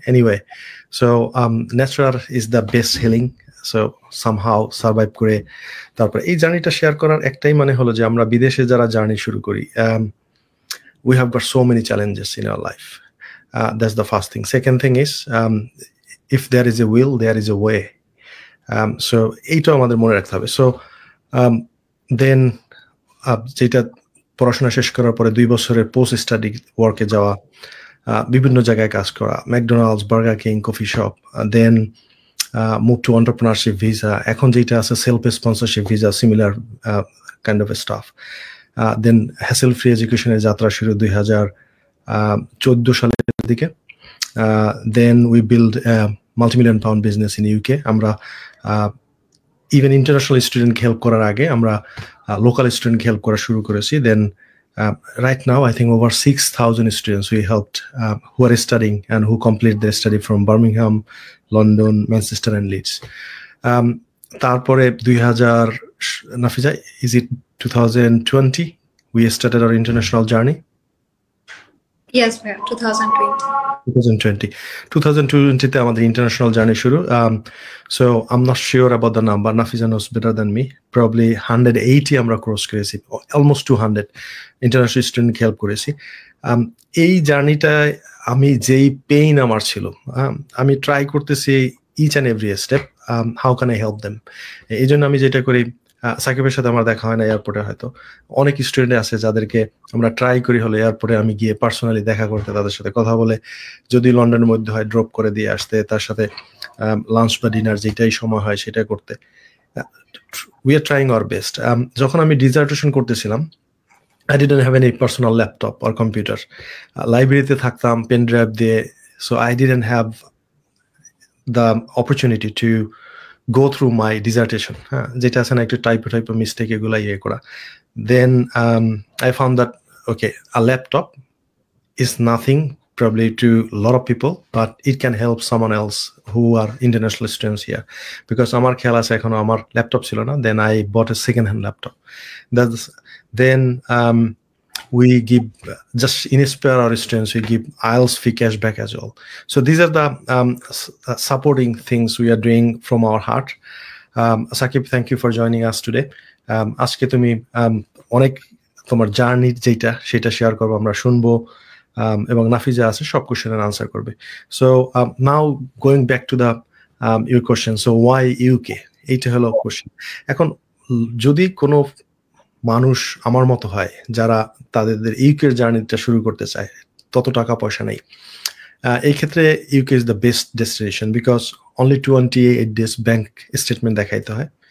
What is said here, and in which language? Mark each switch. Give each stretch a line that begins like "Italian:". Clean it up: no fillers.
English: Anyway, so nature is the best healing.
Bangla: So somehow survive করে তারপরে এই জার্নিটা শেয়ার করার একটাই মানে হলো যে আমরা বিদেশে যারা জার্নি শুরু করি,
English: we have got so many challenges in our life. That's the first thing. Second thing is, if there is a will, there is a way.
Bangla: So এইটা আমাদের মনে রাখতে হবে। So then যেটা পড়াশোনা শেষ করার পরে 2 বছরের পোস্ট স্টাডি ওয়ার্কে যাওয়া, বিভিন্ন জায়গায় কাজ করা, McDonald's, burger king, coffee shop, then move to entrepreneurship visa, এখন যেটা আছে self sponsorship visa, similar kind of staff. Then hassle free এডুকেশনের যাত্রা শুরু 2014 সালের দিকে।
English: Then we build multimillion pound business in UK.
Bangla: আমরা ইভেন ইন্টারন্যাশনাল স্টুডেন্টকে হেল্প করার আগে আমরা লোকাল স্টুডেন্টকে হেল্প করা শুরু করেছি।
English: Then right now I think over 6,000 students we helped who are studying and who complete their study from Birmingham, London, Manchester and Leeds. তারপরে 2000 Nafiza, is it 2020 we started our international journey?
Bangla: Yes, ma'am. 2020 তে আমাদের international journey শুরু।
English: So I'm not sure about the number. Nafiza knows better than me.
Bangla: Probably 180 আমরা cross করেছি, almost 200 international student help করেছি। এই জার্নিটায় আমি যেই পেইন আমার ছিল, আমি ট্রাই করতেছি
English: Each and every step how can I help them.
Bangla: এই জন্য আমি যেটা করি, সাকিবের সাথে আমার দেখা হয় না এয়ারপোর্টে, হয়তো অনেক স্টুডেন্ট আছে যাদেরকে আমরা ট্রাই করি হলে এয়ারপোর্টে আমি গিয়ে পার্সোনালি দেখা করতে, তাদের সাথে কথা বলে, যদি লন্ডনের মধ্যে হয় ড্রপ করে দিয়ে আসতে, তার সাথে লাঞ্চ বা ডিনার যেটাই সময় হয় সেটা করতে।
English: We are trying our best.
Bangla: যখন আমি ডিজার্টেশন করতেছিলাম,
English: I didn't have any personal laptop or computer.
Bangla: লাইব্রেরিতে থাকতাম পেন ড্রাইভ দিয়ে,
English: so I didn't have the opportunity to go through my dissertation,
Bangla: যেটা আছে না একটু টাইপ মিস্টেক এগুলা ইয়ে করা।
English: Then I found that okay, a laptop is nothing probably to a lot of people, but it can help someone else who are international students here, because
Bangla: আমার খেয়াল আছে এখনো আমার ল্যাপটপ ছিল না।
English: Then I bought a second hand laptop. Then we give, just inspire our students, we give IELTS fee cashback as well. So these are the supporting things we are doing from our heart. Sakib, thank you for joining us today.
Bangla: আজকে তুমি অনেক তোমার journey যেটা সেটা share করবো, আমরা শুনবো, এবং নাফিজা আছে সব কোশ্চেনের আনসার করবে।
English: So now going back to the your question, so why UK?
Bangla: এইটা হলো কোশ্চেন। এখন যদি কোনো মানুষ আমার মতো হয় যারা তাদের ইউকের জার্নিটা শুরু করতে চায়, তত টাকা পয়সা নেই, এই ক্ষেত্রে
English: UK is the best destination,
Bangla: because only 28 days bank statement দেখাইতে হয়।